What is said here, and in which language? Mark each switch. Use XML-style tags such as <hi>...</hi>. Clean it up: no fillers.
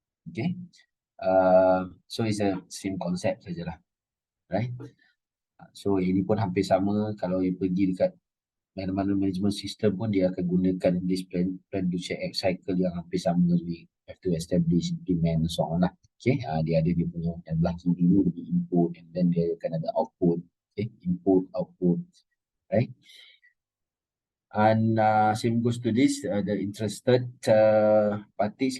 <en>Okay, so it's a same concept</en> <ms>sajalah, right? So ini pun hampir sama. Kalau you pergi dekat mana-mana management system pun dia akan gunakan</ms> <en>this plan to check cycle</en> <ms>yang hampir sama.</ms> <en>We have to establish, implement, and so on lah.</en> <ms>Okay, dia ada dia punya yang belah kiri ni lebih input, and then dia akan ada output.</ms> <en>Okay, input, output, right? And same goes to this, the interested parties.</en>